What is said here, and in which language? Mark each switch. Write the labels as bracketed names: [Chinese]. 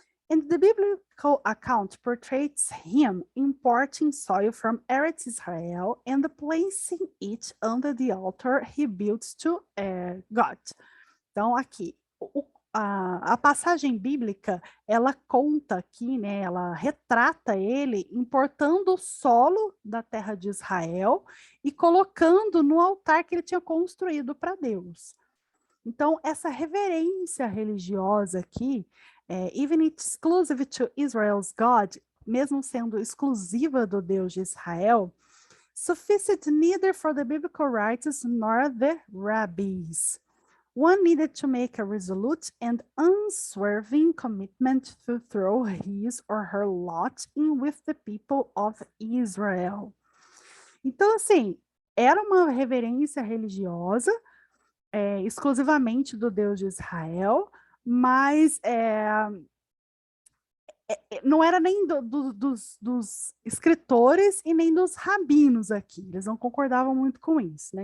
[English] And the biblical account portrays him importing soil from Eretz Israel and placing it under the altar he built to God. [Portuguese] Então, aqui, a passagem bíblica, ela conta aqui, né, ela retrata ele importando o solo da terra de Israel e colocando no altar que ele tinha construído para Deus. Então, essa reverência religiosa aqui, [English] even exclusive to Israel's God, [Portuguese] mesmo sendo exclusiva do Deus de Israel, [English] sufficed neither for the biblical writers nor the rabbis. One needed to make a resolute and unswerving commitment to throw his or her lot in with the people of Israel. [Portuguese] Então, assim, era uma reverência religiosa, exclusivamente do Deus de Israel, mas não era nem dos escritores e nem dos rabinos aqui, eles não concordavam muito com isso, né?